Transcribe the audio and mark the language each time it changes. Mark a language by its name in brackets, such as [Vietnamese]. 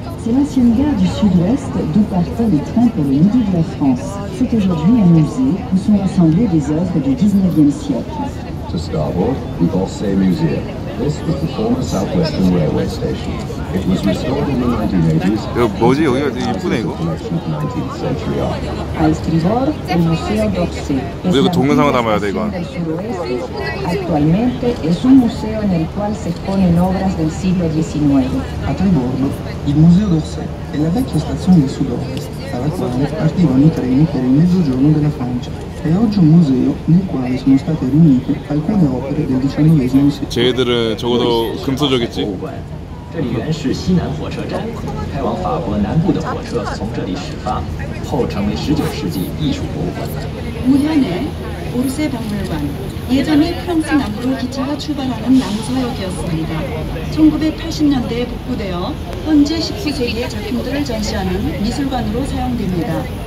[French] C'est l'ancienne gare du sud-ouest d'où partaient les trains pour le midi de la France. C'est aujourd'hui un musée où sont rassemblées des œuvres du 19e siècle. [English] To starboard, the Orsay Museum. This was the former Southwestern Railway station. It was restored in the 1980s. [Korean] 이거 뭐지? 여기가 되게 이쁘네 이거. [English] Collection of 19th century art. [Spanish] A Estribor, el Museo d'Orsay. Es [Korean] 이거 [Spanish] la [Korean] 동영상을 담아야 돼 이거. [Spanish] estación del suroeste. Actualmente es un museo en el cual se exponen obras del siglo XIX. [Italian] A Triborgo, il Museo d'Orsay è la vecchia stazione del sud-ovest, alla quale partivano i treni per il mezzogiorno della Francia. È oggi un museo nel quale sono state riunite alcune opere del XIX secolo. [Korean] 쟤들은 적어도 금수저겠지. [Chinese] 这里原是西南火车站，开往法国南部的火车从这里始发，后成为19世纪艺术博物馆。 [Korean] 우현의 오르세 박물관. 예전에 프랑스 남부로 기차가 출발하는 남서역이었습니다. 1980년대에 복구되어 현재 19세기의 작품들을 전시하는 미술관으로 사용됩니다.